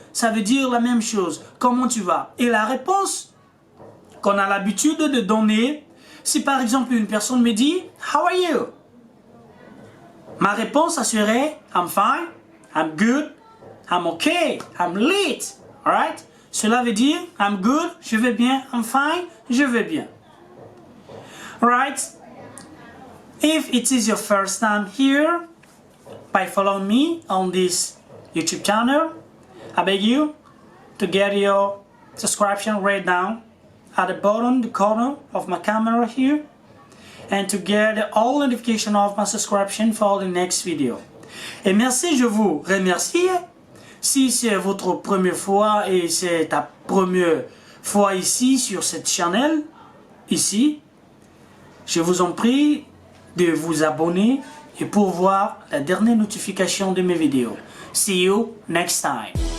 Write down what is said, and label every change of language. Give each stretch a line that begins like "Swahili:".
French: Ça veut dire la même chose. Comment tu vas? Et la réponse qu'on a l'habitude de donner, si par exemple une personne me dit
English: how are you?
French: Ma réponse ça serait
English: I'm fine, I'm good, I'm okay, I'm lit. Alright?
French: Cela veut dire
English: I'm good,
French: je vais bien,
English: I'm fine,
French: je vais bien.
English: Alright? If it is your first time here, by following me on this YouTube channel, I beg you to get your subscription right down at the bottom, the corner of my camera here, and to get all notification of my subscription for the next video.
French: Et merci, je vous remercie. Si c'est votre première fois et c'est ta première fois ici sur cette chaîne, ici, je vous en prie de vous abonner et pour voir la dernière notification de mes vidéos.
English: See you next time.